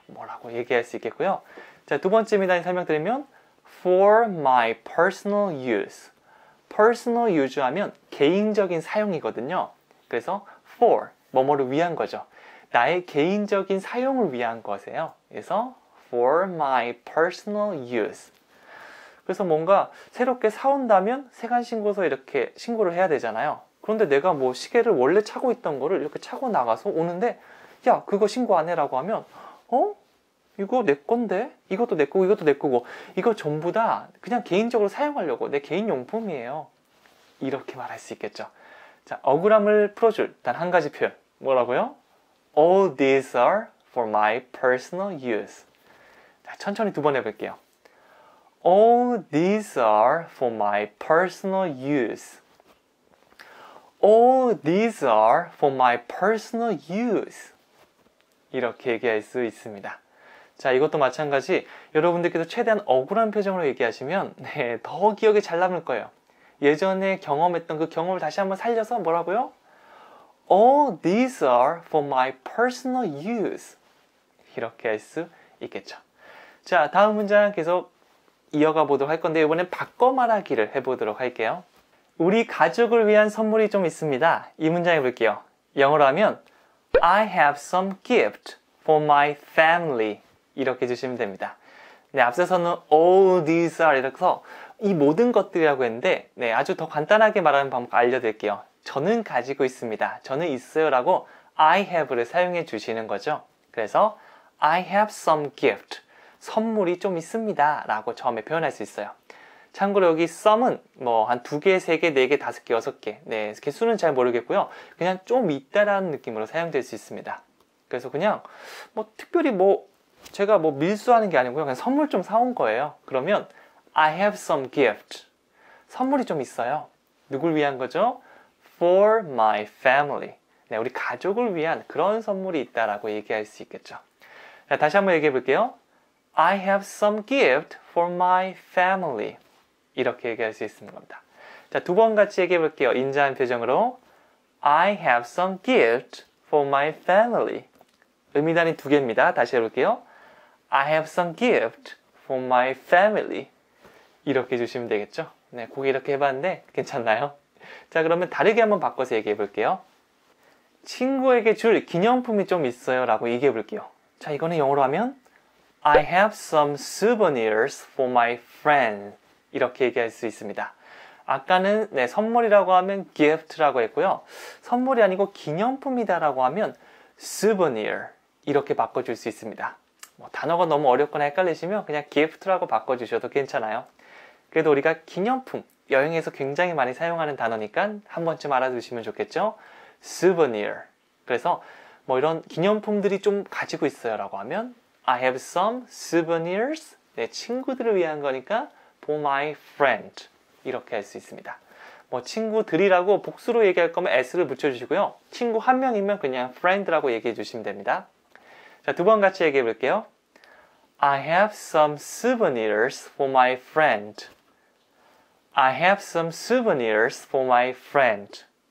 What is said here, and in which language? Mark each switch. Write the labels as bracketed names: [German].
[Korean] 뭐라고 얘기할 수 있겠고요. 자, 두 번째 미단위 설명드리면 [English] for my personal use. [Korean] personal use 하면 개인적인 사용이거든요. 그래서 for, 뭐뭐를 위한 거죠. 나의 개인적인 사용을 위한 것이에요. 그래서 [English] for my personal use. [Korean] 그래서 뭔가 새롭게 사온다면 세관신고서 이렇게 신고를 해야 되잖아요. 그런데 내가 뭐 시계를 원래 차고 있던 거를 이렇게 차고 나가서 오는데 야, 그거 신고 안 해라고 하면 이거 내 건데? 이것도 내 거고 이것도 내 거고 이거 전부 다 그냥 개인적으로 사용하려고 내 개인 용품이에요. 이렇게 말할 수 있겠죠. 자, 억울함을 풀어줄 단 한 가지 표현. 뭐라고요? [English] All these are for my personal use. [Korean] 자, 천천히 두 번 해볼게요. [English] All these are for my personal use. All these are for my personal use. [Korean] 이렇게 얘기할 수 있습니다. 자, 이것도 마찬가지 여러분들께서 최대한 억울한 표정으로 얘기하시면 더 기억에 잘 남을 거예요. 예전에 경험했던 그 경험을 다시 한번 살려서 뭐라고요? [English] All these are for my personal use. [Korean] 이렇게 할 수 있겠죠. 자, 다음 문장 계속 이어가 보도록 할 건데 이번엔 바꿔 말하기를 해보도록 할게요. 우리 가족을 위한 선물이 좀 있습니다. 이 문장 해볼게요. 영어로 하면 [English] I have some gift for my family. [Korean] 이렇게 해주시면 됩니다. 네, 앞서서는 [English] all these are [Korean] 이렇게 해서 이 모든 것들이라고 했는데 아주 더 간단하게 말하는 방법 알려드릴게요. 저는 가지고 있습니다. 저는 있어요 라고 I have를 사용해 주시는 거죠. 그래서 [English] I have some gift. [Korean] 선물이 좀 있습니다 라고 처음에 표현할 수 있어요. 참고로 여기 some은 뭐 한 2개, 3개, 4개, 5개, 6개 네, 개수는 잘 모르겠고요. 그냥 좀 있다라는 느낌으로 사용될 수 있습니다. 그래서 그냥 뭐 특별히 제가 밀수하는 게 아니고요. 그냥 선물 좀 사온 거예요. 그러면 [English] I have some gift. [Korean] 선물이 좀 있어요. 누굴 위한 거죠? [English] For my family. [Korean] 네, 우리 가족을 위한 그런 선물이 있다라고 얘기할 수 있겠죠. 자, 다시 한번 얘기해 볼게요. [English] I have some gift for my family. [Korean] 이렇게 얘기할 수 있는 겁니다. 자, 두 번 같이 얘기해 볼게요. 인자한 표정으로 [English] I have some gift for my family. [Korean] 의미단위 2개입니다. 다시 해볼게요. [English] I have some gift for my family. [Korean] 이렇게 해주시면 되겠죠. 네, 고개 이렇게 해봤는데 괜찮나요? 자, 그러면 다르게 한번 바꿔서 얘기해 볼게요. 친구에게 줄 기념품이 좀 있어요 라고 얘기해 볼게요. 자, 이거는 영어로 하면 [English] I have some souvenirs for my friend. [Korean] 이렇게 얘기할 수 있습니다. 아까는 선물이라고 하면 gift라고 했고요. 선물이 아니고 기념품이다라고 하면 souvenir 이렇게 바꿔줄 수 있습니다. 단어가 너무 어렵거나 헷갈리시면 그냥 gift라고 바꿔주셔도 괜찮아요. 그래도 우리가 기념품, 여행에서 굉장히 많이 사용하는 단어니까 한 번쯤 알아두시면 좋겠죠? souvenir. 그래서 뭐 이런 기념품들이 좀 가지고 있어요 라고 하면 [English] I have some souvenirs. [Korean] 내 친구들을 위한 거니까 [English] for my friend. [Korean] 이렇게 할 수 있습니다. 뭐 친구들이라고 복수로 얘기할 거면 s를 붙여주시고요. 친구 한 명이면 그냥 friend라고 얘기해 주시면 됩니다. 자, 두 번 같이 얘기해 볼게요. [English] I have some souvenirs for my friend. I have some souvenirs for my friend.